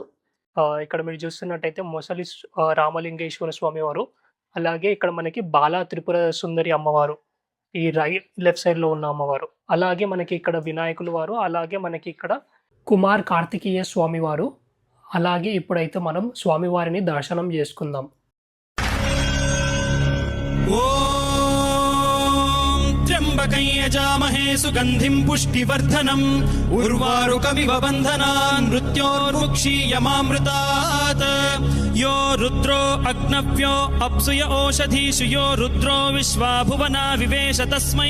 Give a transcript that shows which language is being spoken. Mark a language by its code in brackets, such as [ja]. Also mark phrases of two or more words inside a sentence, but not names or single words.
[te] ఇక్కడ మీరు చూస్తున్నట్టయితే మొసలి రామలింగేశ్వర స్వామి వారు, అలాగే ఇక్కడ మనకి బాలా త్రిపుర సుందరి అమ్మవారు ఈ [en] left sideలో [te] ఉన్న అమ్మవారు, అలాగే మనకి ఇక్కడ వినాయకులు వారు, అలాగే మనకి ఇక్కడ కుమార్ కార్తికేయ స్వామి వారు. అలాగే ఇప్పుడైతే మనం స్వామివారిని దర్శనం చేసుకుందాం. [sa] त्र्यम्बकं यजामहे सुगन्धिं पुष्टिवर्धनम् उर्वारुकमिव बन्धनान् मृत्योर्मुक्षीयमामृतात् यो रुद्रो अग्नव्यो अप्सुय ओषधीषु यो रुद्रो विश्वा भुवना विवेश तस्मै